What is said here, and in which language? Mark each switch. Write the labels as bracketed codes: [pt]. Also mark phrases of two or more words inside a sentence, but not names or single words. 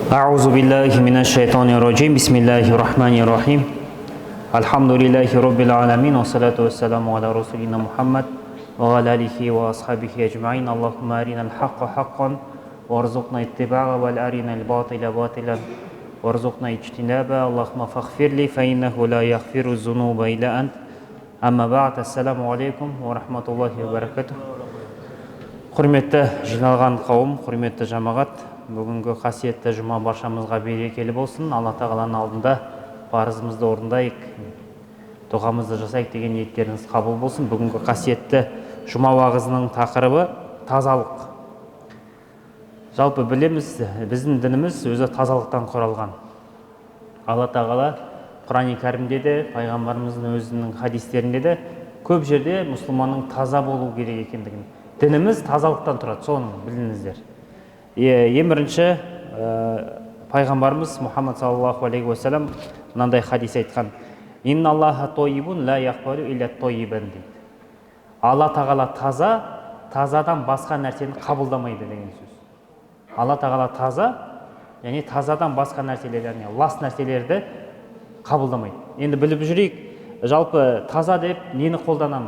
[ar] أعوذ بالله من الشيطان الرجيم بسم الله الرحمن الرحيم الحمد لله رب العالمين والصلاة والسلام على رسولنا محمد وعلى آله وأصحابه أجمعين اللهم أرنا الحق حقا وارزقنا اتباعه وأرنا الباطل باطلا وارزقنا اجتنابه اللهم فاغفر لي فإنه لا يغفر الذنوب إلا أنت أما بعد السلام عليكم ورحمة الله وبركاته. [kk] Құрметті жиналған қауым, құрметті жамағат, бүгінгі қасиетті жұма баршамызға берекелі болсын. Алла тағаланың алдында парызымызды орындайық, дұғамызды жасайық деген ниеттеріңіз қабыл болсын. Бүгінгі қасиетті жұма уағызының тақырыбы тазалық. Жалпы білеміз, біздің дініміз өзі тазалықтан құралған. Алла тағала Құран-ы Кәрімде де, пайғамбарымыздың өзінің хадистерінде де көп жерде мұсылманның таза болу керек екендігін. Дініміз тазалықтан тұрады, соны біліңіздер. Ең бірінші пайғамбарымыз Мұхаммад [ar] صلى الله عليه وسلم [kk] мынандай хадис айтқан: [ar] «إن الله طيب لا يقبل إلا طيبا» дейді. [kk] Алла тағала таза, тазадан басқа нәрсені қабылдамайды деген сөз. Алла тағала таза, яғни тазадан басқа нәрселер, яғни лас нәрселерді қабылдамайды. Енді біліп жүрейік, жалпы таза деп нені қолданамыз?